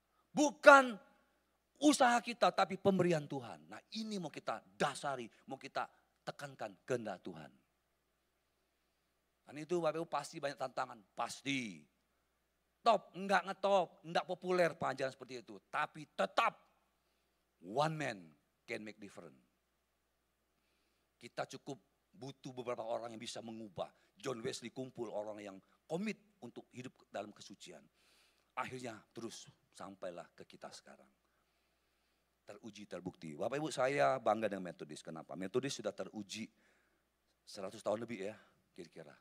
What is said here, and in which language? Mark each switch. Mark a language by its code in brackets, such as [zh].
[id] Bukan usaha kita tapi pemberian Tuhan. Nah ini mau kita dasari, mau kita tekankan kehendak Tuhan. Dan itu Bapak Ibu pasti banyak tantangan, pasti. Top, enggak ngetop, enggak populer pengajaran seperti itu. Tapi tetap [en] one man can make difference. [id] Kita cukup butuh beberapa orang yang bisa mengubah. John Wesley kumpul orang yang komit untuk hidup dalam kesucian. Akhirnya terus sampailah ke kita sekarang. Teruji, terbukti. Bapak Ibu saya bangga dengan Metodis. Kenapa? Metodis sudah teruji 100 tahun lebih ya kira-kira.